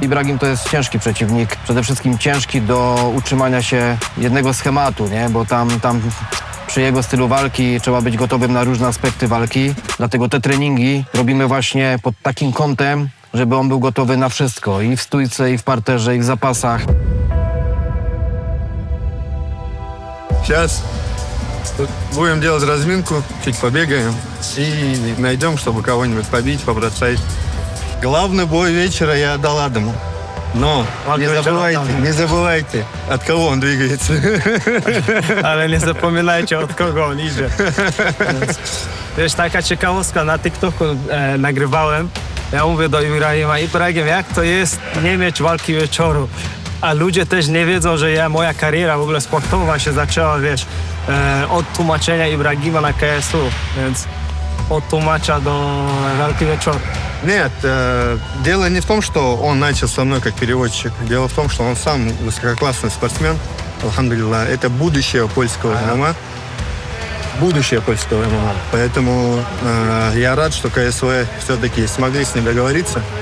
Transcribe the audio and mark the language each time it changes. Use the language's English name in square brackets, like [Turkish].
[Polish] Ibrahim to jest ciężki przeciwnik. Przede wszystkim ciężki do utrzymania się jednego schematu, nie? Bo tam przy jego stylu walki trzeba być gotowym na różne aspekty walki. Dlatego te treningi robimy właśnie pod takim kątem, żeby on był gotowy na wszystko. I w stójce, i w parterze, i w zapasach. [Russian] Сейчас будем делать разминку, чуть побегаем и найдем, чтобы кого-нибудь побить, побросать. Главный бой вечера я отдал Адаму. Но не забывайте, от кого он двигается. [Polish] Ale nie zapominajcie, od kogo on idzie. Wiesz, taka ciekawostka, na TikToku nagrywałem Ja mówię do Ibrahima, Ibrahim, jak to jest nie mieć walki wieczoru? A ludzie też nie wiedzą, że moja kariera w ogóle sportowa się zaczęła, wiesz, od tłumaczenia Ibrahima na KSU, więc od tłumacza do walki wieczoru. [Russian] Нет, дело не в том, что он начал со мной как переводчик. Дело в том, что он сам высококлассный спортсмен. Алхамдулилlah, это будущее польского ММА. Будущее польского ММА. Поэтому я рад, что КСВ все-таки смогли с ним договориться.